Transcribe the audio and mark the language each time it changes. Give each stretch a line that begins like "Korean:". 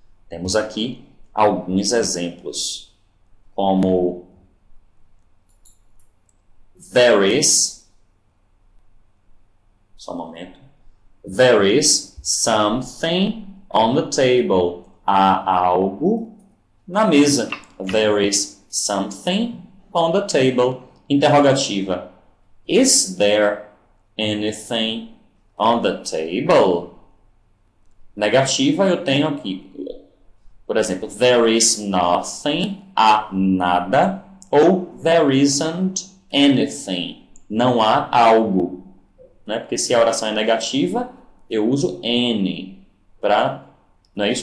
Portuguese: Temos aqui alguns exemplos, como there is, só um momento,
English: there is something on the table.
Portuguese: Há algo na mesa.
English: There is something on the table. Interrogativa. Is there anything on the table?
Portuguese: Negativa, eu tenho aqui, por exemplo,
English: there is nothing,
Portuguese: há nada, ou
English: there isn't anything,
Portuguese: não há algo. Né? Porque se a oração é negativa, eu uso any, não é isso?